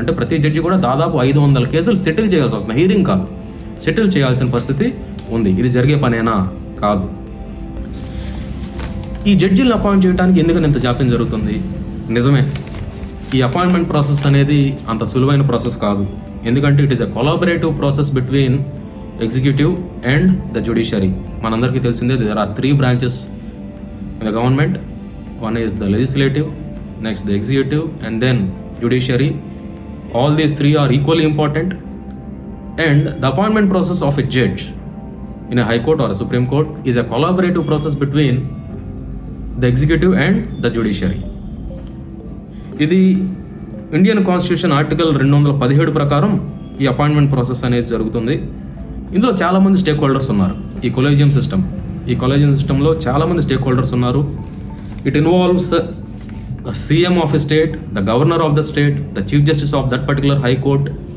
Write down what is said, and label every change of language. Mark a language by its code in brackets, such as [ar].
[te] అంటే ప్రతి జడ్జి కూడా దాదాపు 500 కేసులు సెటిల్ చేయాల్సి వస్తుంది. హీరింగ్ కాదు, సెటిల్ చేయాల్సిన పరిస్థితి ఉంది. ఇది జరిగే పనేనా? కాదు. ఈ జడ్జిలను అపాయింట్ చేయడానికి ఎందుకని ఇంత జాప్యం జరుగుతుంది? నిజమే, ఈ అపాయింట్మెంట్ ప్రాసెస్ అనేది అంత సులువైన ప్రాసెస్ కాదు. ఎందుకంటే [en] It is a collaborative process between executive and the judiciary. [te] మనందరికీ తెలిసిందే [en] There are 3 branches in the government. One is the legislative, next the executive, and then judiciary. All these three are equally important. And the appointment process of a judge in a high court or a supreme court is a collaborative process between the executive and the judiciary. [te] ఇది Indian constitution article 217 ప్రకారం ఈ appointment process అనేది జరుగుతుంది. ఇందులో చాలామంది stake holders ఉన్నారు. ఈ collegium సిస్టంలో చాలామంది స్టేక్ హోల్డర్స్ ఉన్నారు. [en] It involves CM of a state, the governor of the state, the chief justice of that particular high court.